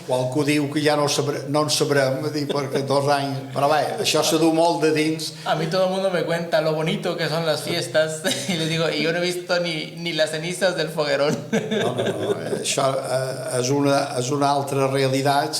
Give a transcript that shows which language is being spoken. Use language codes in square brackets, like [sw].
[ca] Qualcú diu que ja no en sabrem, perquè 2 anys... Però bé, això se du molt de dins. [es] A mí todo el mundo me cuenta lo bonito que son las fiestas y les digo, y yo no he visto ni las cenizas del foguerón. [ca] No, això és una altra realitat.